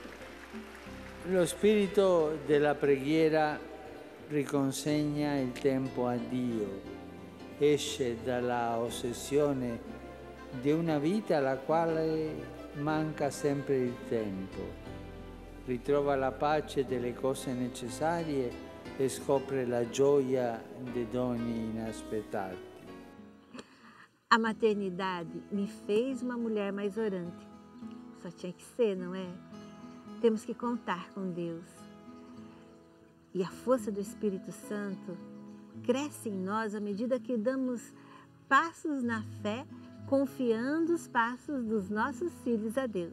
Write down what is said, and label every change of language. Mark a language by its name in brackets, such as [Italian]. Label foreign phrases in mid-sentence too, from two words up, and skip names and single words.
[Italian] Lo spirito della preghiera riconsegna il tempo a Dio, esce dalla ossessione di una vita alla quale manca sempre il tempo, ritrova la pace delle cose necessarie e scopre la gioia dei doni inaspettati. [Portuguese] A maternidade me fez uma mulher mais orante. Só tinha que ser, não é? Temos que contar com Deus. E a força do Espírito Santo cresce em nós à medida que damos passos na fé, confiando os passos dos nossos filhos a Deus.